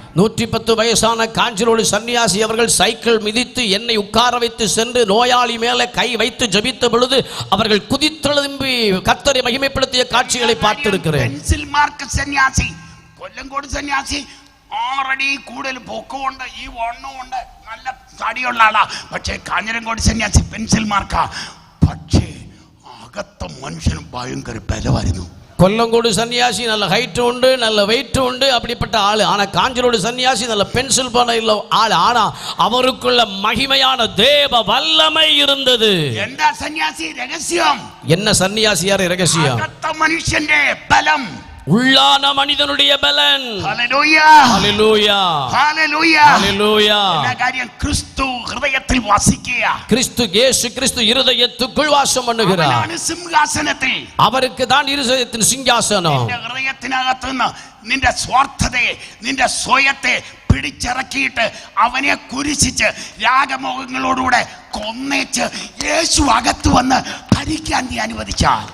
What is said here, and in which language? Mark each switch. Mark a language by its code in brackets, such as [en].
[ta] 110 வயசான காஞ்சிரோடு சன்னியாசி அவர்கள் சைக்கிள் மிதித்து என்னை உட்கார வைத்து சென்று நோயாளி மேலே கை வைத்து ஜெபித்த பொழுது அவர்கள் குதித்தெழும்பி கர்த்தரை மகிமைப்படுத்திய காட்சிகளை பார்த்திருக்கிறேன். [ml] പെൻസിൽ മാർക്ക് സന്യാസി, കൊല്ലങ്കോട് സന്യാസി 6 അടി കൂടുതൽ പൊക്കമുണ്ട്, ഈ വണ്ണമുണ്ട്, നല്ല തടിയുള്ള ആളാ. പക്ഷേ കാഞ്ഞിരങ്കോട് സന്യാസി പെൻസിൽ മാർക്കാ. പക്ഷേ അകത്ത മനുഷ്യനും ഭയങ്കര ബലമായിരുന്നു. [ta] கொல்லங்கோடு சன்னியாசி நல்ல ஹைட் உண்டு, நல்ல வெயிட் உண்டு, அப்படிப்பட்ட ஆளு. ஆனா காஞ்சிரோடு சன்னியாசி நல்ல பென்சில் பண்ண இல்ல ஆளு. ஆனா அவருக்குள்ள மகிமையான தேவ வல்லமை இருந்தது. [ml] എന്താ സന്യാസി രഹസ്യം? [ta] என்ன சன்னியாசியார் ரகசியம்? [ml] അകത്ത മനുഷ്യന്റെ ബലം, [ta] உள்ளான மனிதனுடைய பலன். [ml] Hallelujah hallelujah hallelujah hallelujah. [ta] என்ன காரியம்? கிறிஸ்து ஹிருதயத்தில் வாசிக்கியா. கிறிஸ்து இயேசு கிறிஸ்து இருதயத்துக்குள் வாசம் பண்ணுகிறார். [ml] அவனாണ് സിംഹാസനത്തിൽ. [ta] அவருக்கு தான் இருதயத்தின் சிங்காசனம். [ml] നിന്റെ ഹൃദയത്തിനകത്ത് നിന്ന് നിന്റെ സ്വാർത്ഥതയെ, നിന്റെ സ്വയത്തെ പിടിച്ചിറക്കിയിട്ട് അവനെ കുരിശിച്ച് രാഗമോഹങ്ങളോടുകൂടെ കൊന്നേച്ച് യേശു അകത്ത് വന്ന് ഭരിക്കാൻ നീ അനുവദിച്ചാൽ,